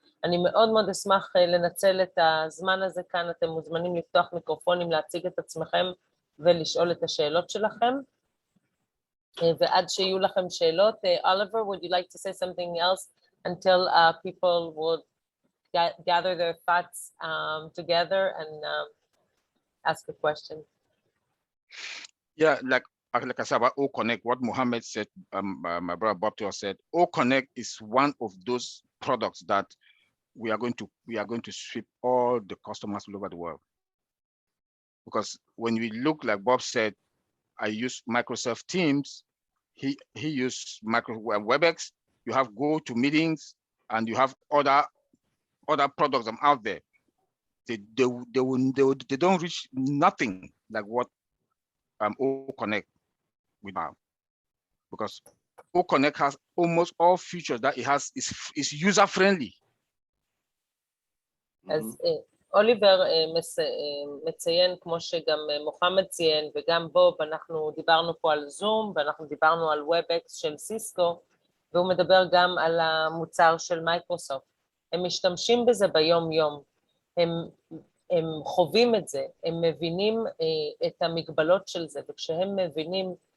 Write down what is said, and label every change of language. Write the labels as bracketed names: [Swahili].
[Hebrew] אני מאוד מאוד אשמח לנצל את הזמן הזה כאן, אתם מוזמנים לפתוח מיקרופונים, להציג את עצמכם ולשאול את השאלות שלכם. ועד שיהיו לכם שאלות, [English] Oliver, would you like to say something else until people would gather their thoughts together and ask a question? Yeah, like I said about O-Connect, what Mohammed said, my brother Bob said, O-Connect is one of those products that we are going to sweep all the customers all over the world. Because when we look, like Bob said, I use Microsoft Teams, he used WebEx, you have go to meetings, and you have other products out there. They don't reach nothing like what O-Connect with now, because O-Connect has almost all features that it has is user friendly. [Hebrew] אז אוליבר מציין, כמו שגם מוחמד ציין וגם בוב, אנחנו דיברנו פה על זום ואנחנו דיברנו על WebEx של סיסקו, והוא מדבר גם על המוצר של מייקרוסופט. הם משתמשים בזה ביום יום, הם חווים את זה, הם מבינים את המגבלות של זה, וכשהם מבינים